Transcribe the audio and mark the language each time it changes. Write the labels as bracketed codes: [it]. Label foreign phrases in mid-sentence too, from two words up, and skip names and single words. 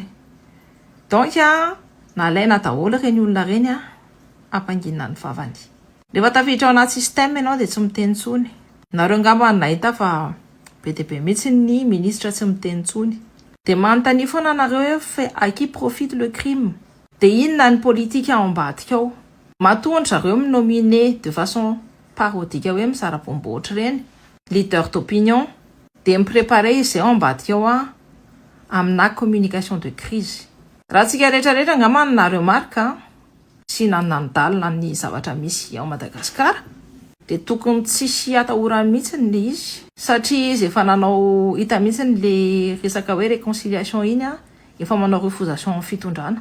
[mg] Donc nalaina daholo reny olona reny ampanginana ny vavany. Rehefa tafiditra ao anaty système ianao dia tsy miteny intsony. Nareo ngamba nahita fa be dia be mihitsy ny ministre tsy miteny intsony. Dia manontany foana nareo hoe [fr] fait à qui profite le crime. [mg] Dia inona ny politique ao ambadika ao. Matondra zareo minominer [fr] de façon parodique [mg] hoe mizara bombo ohatra reny [fr] leader d'opinion [mg] dia miprépare izay ao ambadika ao amina [fr] communication de crise. [mg] Raha tsika rehetrarehetra ngamba nareo marika sy nanandalina ny zavatra misy ao Madagasikara dia tokony tsisy atahorany mihitsy le izy satria izy efa nanao hita mihitsy le resaka hoe réconciliation iny efa manao refusation fitondrana.